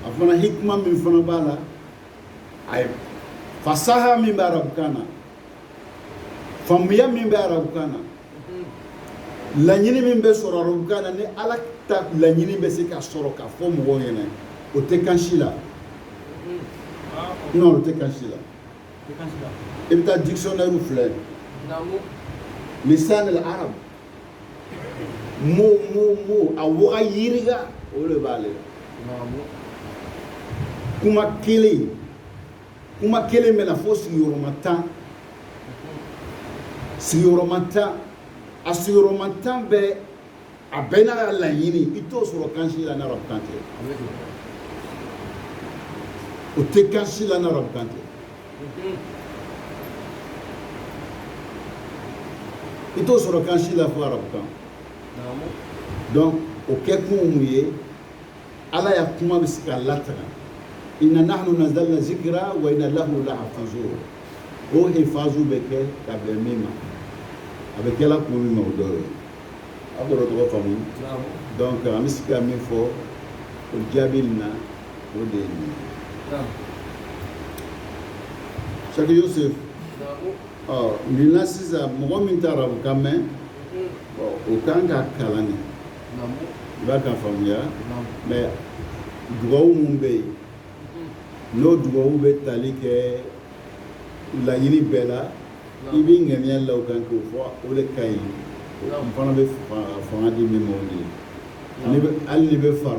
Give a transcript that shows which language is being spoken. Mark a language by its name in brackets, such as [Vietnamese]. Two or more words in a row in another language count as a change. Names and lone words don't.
[Bambara] fana hikima min fana b'a la a ye fasaha min bɛ arabukan na faamuya min bɛ arabukan na laɲini min bɛ sɔrɔ arabukan na ni ala ta laɲini bɛ se ka sɔrɔ ka fɔ mɔgɔw ɲɛna o tɛ kan si la non o tɛ kan si la i bɛ taa dictionnaire filɛ lisan al-arab mo a waga yiriga o de b'ale la kuma kelen bɛ na fo sigiyɔrɔma 10 sigiyɔrɔma 10 a sigiyɔrɔma 10 bɛɛ a bɛɛ n'a ka laɲini i t'o sɔrɔ kan si la n'arabukan tɛ o tɛ kan si la n'arabukan tɛ i t'o sɔrɔ kan si la fo arabukan donc o kɛkun mun ye ala ya kuma bɛ se ka lataga [Arabic] إنا نحن نزلنا الذكر وإنا له لحافظون [Bambara] o hifazu bɛ kɛ ka bɛn min ma a bɛ kɛla kun min ma o dɔ ye a bɔra tɔgɔ faamu donc an bɛ se ka min fɔ o jaabi nin na o de ye nin ye Saki Yusuf nin na sisan mɔgɔ min tɛ arabukan mɛn o kan ka kalan de i b'a kan faamuya mais dugawu mun bɛ yen n'o dugawu bɛ tali kɛ laɲini bɛɛ la i b'i ŋaniya la o kan k'o fɔ o de ka ɲi n fana bɛ fanga di min ma o de ye hali ni bɛ